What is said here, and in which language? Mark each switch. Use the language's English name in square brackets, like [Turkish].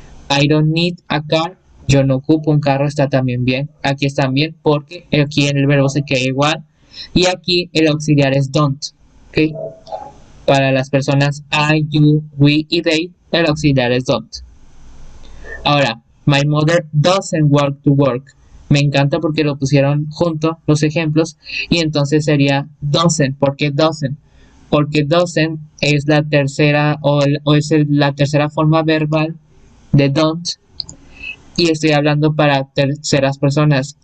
[English] I don't need a car, [Spanish] yo no ocupo un carro, está también bien. Aquí están bien porque aquí en el verbo se queda igual. Y aquí el auxiliar es don't. ¿Ok? Para las personas I, you, we y they, el auxiliar es don't. [English] Ahora, my mother doesn't walk to work. [Spanish] Me encanta porque lo pusieron junto los ejemplos y entonces sería doesn't. ¿Por qué doesn't? Porque doesn't es la tercera la tercera forma verbal de don't y estoy hablando para terceras personas.